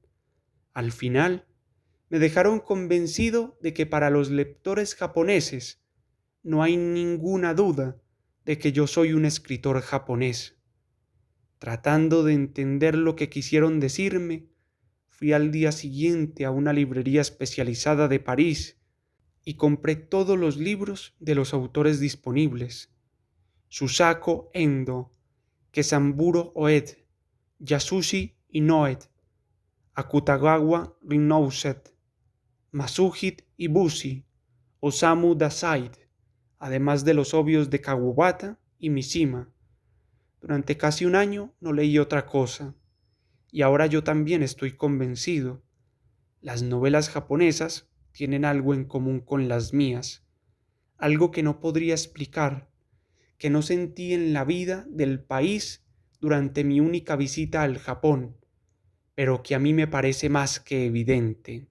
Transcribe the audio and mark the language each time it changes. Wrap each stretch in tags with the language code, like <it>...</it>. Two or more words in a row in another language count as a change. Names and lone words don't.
<es>Al final, me dejaron convencido de que para los lectores japoneses no hay ninguna duda de que yo soy un escritor japonés. Tratando de entender lo que quisieron decirme, fui al día siguiente a una librería especializada de París y compré todos los libros de los autores disponibles: Susako Endo, Kesamburo Oed, Yasushi Inoue, Akutagawa Rinouset, Masuhit Ibushi, Osamu Dazai, además de los obvios de Kawabata y Mishima. Durante casi un año no leí otra cosa, y ahora yo también estoy convencido. Las novelas japonesas tienen algo en común con las mías, algo que no podría explicar, que no sentí en la vida del país durante mi única visita al Japón, pero que a mí me parece más que evidente.</es>